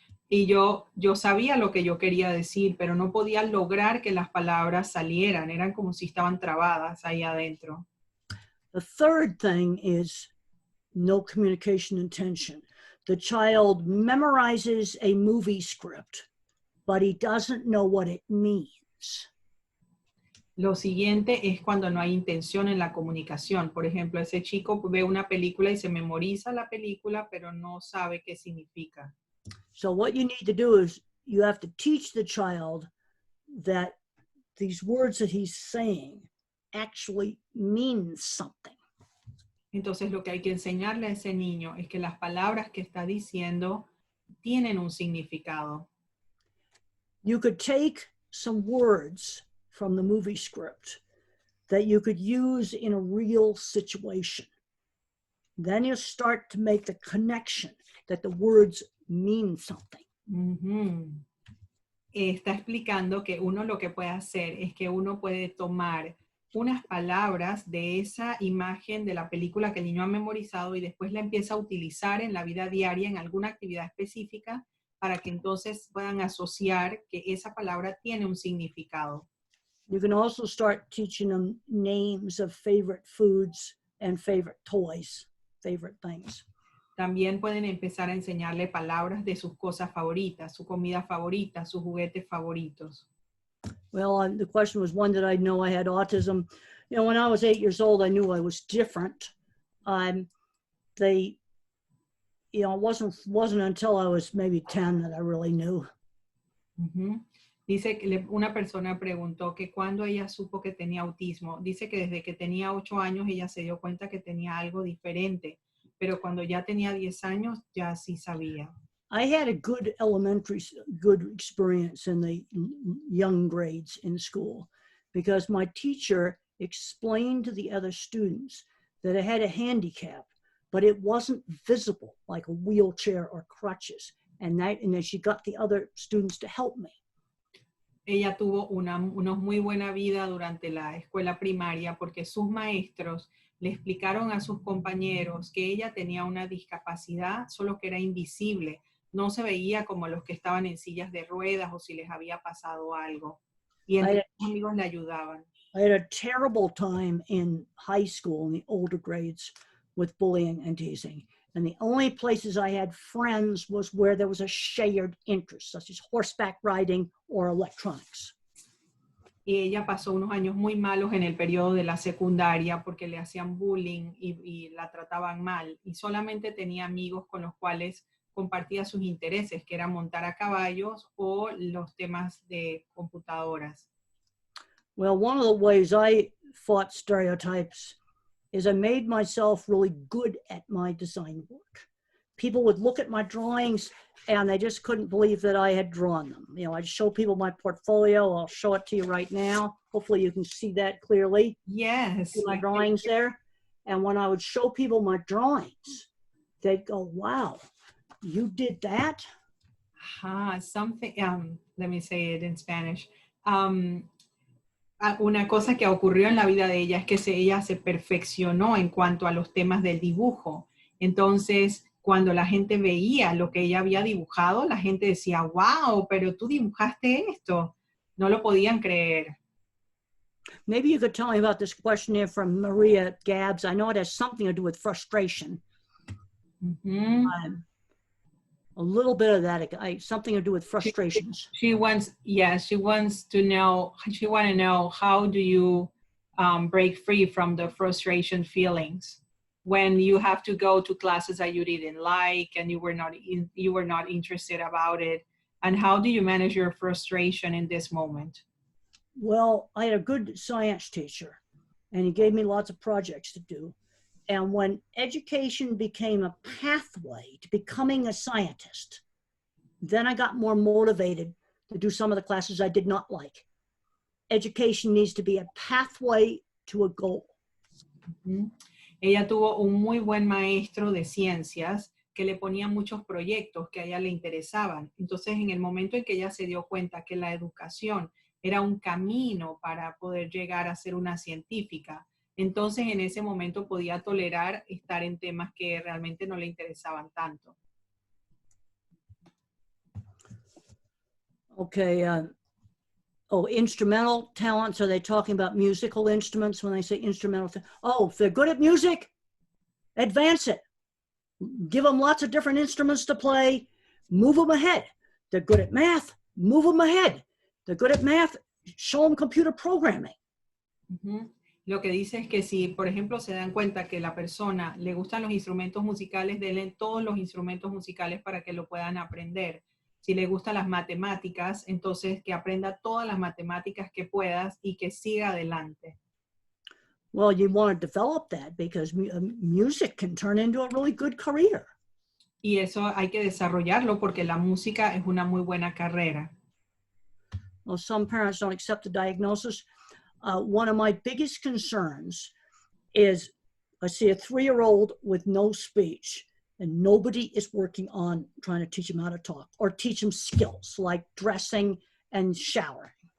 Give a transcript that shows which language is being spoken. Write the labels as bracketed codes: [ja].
[es] Y yo sabía lo que yo quería decir, pero no podía lograr que las palabras salieran. Eran como si estaban trabadas ahí adentro. [en] The third thing is no communication intention. The child memorizes a movie script, but he doesn't know what it means. [es] Lo siguiente es cuando no hay intención en la comunicación. Por ejemplo, ese chico ve una película y se memoriza la película, pero no sabe qué significa. [en] So what you need to do is you have to teach the child that these words that he's saying actually mean something. [es] Entonces lo que hay que enseñarle a ese niño es que las palabras que está diciendo tienen un significado. [en] You could take some words from the movie script that you could use in a real situation. Then you start to make the connection that the words mean something. Uh-huh. [es] Está explicando que uno lo que puede hacer es que uno puede tomar unas palabras de esa imagen de la película que el niño ha memorizado y después la empieza a utilizar en la vida diaria, en alguna actividad específica, para que entonces puedan asociar que esa palabra tiene un significado. [en] You can also start teaching them names of favorite foods and favorite toys, favorite things. [es] También pueden empezar a enseñarle palabras de sus cosas favoritas, su comida favorita, sus juguetes favoritos. [en] Well, the question was, when did I know I had autism? You know, when I was 8 years old, I knew I was different. It wasn't until I was maybe 10 that I really knew. Uh-huh. [es] Dice que una persona preguntó que cuando ella supo que tenía autismo. Dice que desde que tenía 8 años ella se dio cuenta que tenía algo diferente, pero cuando ya tenía 10 años ya sí sabía. [en] I had a good experience in the young grades in school because my teacher explained to the other students that I had a handicap, but it wasn't visible like a wheelchair or crutches. And then she got the other students to help me. [es] Ella tuvo una muy buena vida durante la escuela primaria porque sus maestros le explicaron a sus compañeros que ella tenía una discapacidad, solo que era invisible. No se veía como los que estaban en sillas de ruedas o si les había pasado algo. Y entre sus amigos le ayudaban. [en] I had a terrible time in high school in the older grades with bullying and teasing. And the only places I had friends was where there was a shared interest, such as horseback riding or electronics. [es] Y ella pasó unos años muy malos en el periodo de la secundaria porque le hacían bullying y la trataban mal. Y solamente tenía amigos con los cuales compartía sus intereses, que era montar a caballos o los temas de computadoras. [en] Well, one of the ways I fought stereotypes is I made myself really good at my design work. People would look at my drawings and they just couldn't believe that I had drawn them. You know, I'd show people my portfolio. I'll show it to you right now. Hopefully you can see that clearly. Yes. See my drawings there. And when I would show people my drawings, they'd go, wow, you did that? Something, let me say it in Spanish. [es] Una cosa que ocurrió en la vida de ella es que ella se perfeccionó en cuanto a los temas del dibujo. Entonces, cuando la gente veía lo que ella había dibujado, la gente decía, wow, pero tú dibujaste esto. No lo podían creer. [en] Maybe you could tell me about this questionnaire from Maria Gabbs. I know it has something to do with frustration. Mm-hmm. A little bit of that, something to do with frustrations. She wants to know how do you break free from the frustration feelings when you have to go to classes that you didn't like and you were not interested about it, and how do you manage your frustration in this moment? Well, I had a good science teacher and he gave me lots of projects to do. And when education became a pathway to becoming a scientist, then I got more motivated to do some of the classes I did not like. Education needs to be a pathway to a goal. [es] Ella tuvo un muy buen maestro de ciencias que le ponía muchos proyectos que a ella le interesaban. Entonces, en el momento en que ella se dio cuenta que la educación era un camino para poder llegar a ser una científica, entonces en ese momento podía tolerar estar en temas que realmente no le interesaban tanto. [en] Okay, instrumental talents, are they talking about musical instruments when they say instrumental? Oh, if they're good at music, advance it. Give them lots of different instruments to play, move them ahead. They're good at math, move them ahead. They're good at math, show them computer programming. [es] Lo que dice es que si, por ejemplo, se dan cuenta que la persona le gustan los instrumentos musicales, denle todos los instrumentos musicales para que lo puedan aprender. Si le gustan las matemáticas, entonces que aprenda todas las matemáticas que puedas y que siga adelante. [en] Well, you want to develop that because music can turn into a really good career. [es] Y eso hay que desarrollarlo porque la música es una muy buena carrera. [en] Well, some parents don't accept the diagnosis. One of my biggest concerns is I see a 3-year-old with no speech and nobody is working on trying to teach him how to talk or teach him skills like dressing and showering.